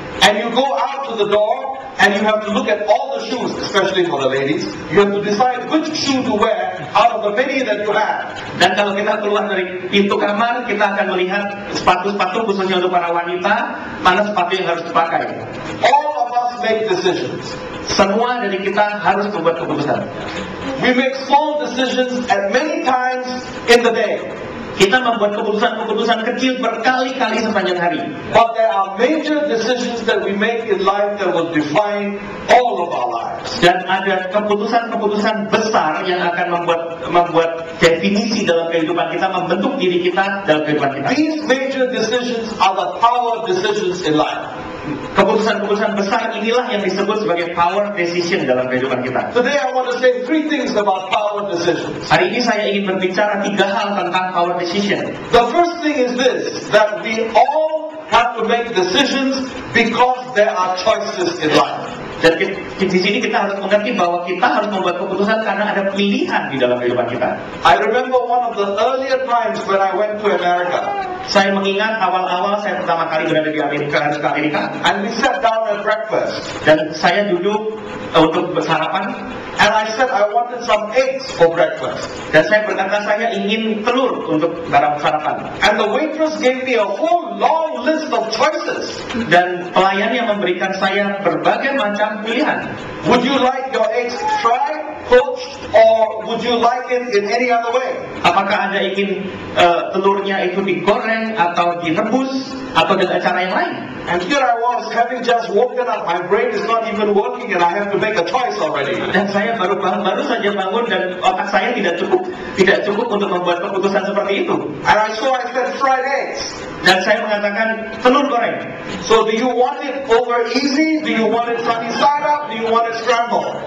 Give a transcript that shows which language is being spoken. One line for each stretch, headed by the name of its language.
English: And you go out to the door and you have to look at all the shoes, especially for the ladies. You have to decide which shoe to wear out of the many that you have.
Indonesian: Dan kalau kita keluar dari pintu kamar, kita akan melihat sepatu-sepatu khususnya untuk para wanita, mana sepatu yang harus dipakai.
English: All of us make decisions.
Indonesian: Semua dari kita harus membuat keputusan.
English: We make small decisions at many times in the day.
Indonesian: Kita membuat keputusan-keputusan kecil berkali-kali sepanjang hari.
English: But there are major decisions that we make in life that will define all of our lives.
Indonesian: Dan ada keputusan-keputusan besar yang akan membuat definisi dalam kehidupan kita, membentuk diri kita dalam kehidupan kita.
English: These major decisions are the power decisions in life.
Indonesian: Keputusan-keputusan besar inilah yang disebut sebagai power decision dalam kehidupan kita.
English: Today I want to say three things about power decisions.
Indonesian: Hari ini saya ingin berbicara 3 hal tentang power decision.
English: The first thing is this, that we all have to make decisions because there are choices in life.
Indonesian: Dan di sini kita harus mengerti bahwa kita harus membuat keputusan karena ada pilihan di dalam kehidupan kita.
English: I remember one of the earlier times when I went to America.
Indonesian: Saya mengingat awal-awal saya pertama kali berada di Amerika, harus ke Amerika,
English: and we sat down at breakfast.
Indonesian: dan saya duduk untuk bersarapan,
English: And I said I wanted some eggs for breakfast.
Indonesian: dan saya berkata saya ingin telur untuk barang sarapan.
English: And the waitress gave me a whole long list of choices.
Indonesian: Dan pelayan yang memberikan saya berbagai macam pilihan.
English: Would you like your eggs fried, poached, or would you like it in any other way?
Indonesian: Apakah Anda ingin telurnya itu digoreng atau direbus atau dengan cara yang lain?
English: And here I was, having just woken up, my brain is not even working and I have to make a choice already.
Indonesian: Dan saya baru saja bangun dan otak saya tidak cukup untuk membuat keputusan seperti itu.
English: And I said fried eggs.
Indonesian: Dan saya mengatakan telur goreng.
English: So do you want it over easy? Do you want it sunny side up? Do you want it scrambled?